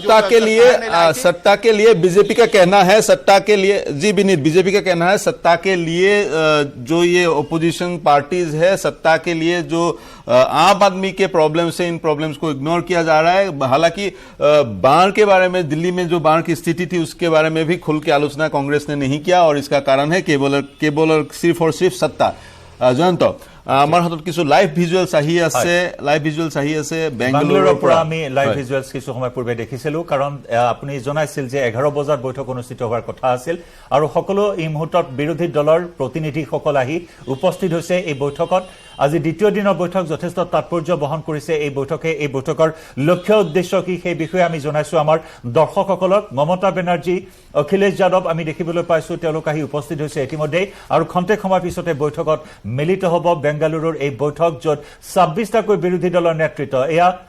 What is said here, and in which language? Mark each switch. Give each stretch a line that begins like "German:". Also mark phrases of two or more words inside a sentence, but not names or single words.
Hindi: सत्ता के लिए बीजेपी का कहना है, सत्ता के लिए जी विनीत, बीजेपी का कहना है सत्ता के लिए जो ये
English: opposition parties
Hindi: है, सत्ता के लिए जो आम आदमी के प्रॉब्लम्स है, इन प्रॉब्लम्स को इग्नोर किया जा रहा है। हालांकि बाढ़ के बारे में, दिल्ली में जो बाढ़ की स्थिति थी उसके बारे में भी खुल के आलोचना कांग्रेस ने नहीं किया और इसका कारण है केवल और सिर्फ सत्ता। जयंत,
Assamese: আমাৰ হাতত কিছু
English: live visuals
Assamese: আহি আছে বেংগালুৰুৰ পৰা আমি
English: live visuals
Assamese: কিছু সময় পূৰ্বে দেখিছিলো কাৰণ আপুনি জনাইছিল যে 11 বজাত বৈঠক অনুষ্ঠিত হোৱাৰ কথা আছিল আৰু সকলো এই মুহূৰ্তত বিৰোধী দলৰ প্ৰতিনিধিসকল আহি উপস্থিত হৈছে এই বৈঠকত আজি দ্বিতীয় দিনৰ বৈঠক যথেষ্ট তাৎপৰ্য বহন কৰিছে এই বৈঠকৰ লক্ষ্য উদ্দেশ্য কি সেই বিষয়ে আমি জনাইছো আমাৰ দৰ্শকসকলক মমতা বেনাৰ্জী অখিলেশ যাদৱ আমি দেখিবলৈ পাইছো তেওঁলোক আহি উপস্থিত হৈছে ইতিমধ্যে আৰু খন্তেক সময়ৰ পিছতে বৈঠকত মিলিত হ'ব বেংগালুৰুৰ এই বৈঠক য'ত 26টাকৈ বিৰোধী দলৰ নেতৃত্ব এয়া